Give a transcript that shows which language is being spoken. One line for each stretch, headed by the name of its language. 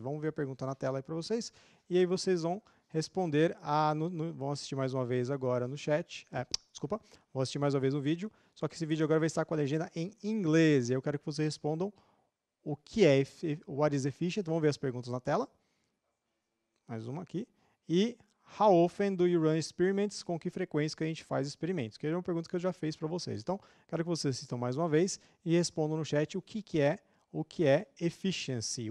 Portuguese: Vamos ver a pergunta na tela aí para vocês. E aí vocês vão responder, vão assistir mais uma vez agora no chat. Vão assistir mais uma vez o vídeo, só que esse vídeo agora vai estar com a legenda em inglês. E eu quero que vocês respondam o que é
English: what is efficient.
Portuguese: Vamos ver as perguntas na tela. Mais uma aqui.
English: E how often do you run experiments?
Portuguese: Com que frequência que a gente faz experimentos? Que é uma pergunta que eu já fiz para vocês. Então, quero que vocês assistam mais uma vez e respondam no chat o que é efficiency.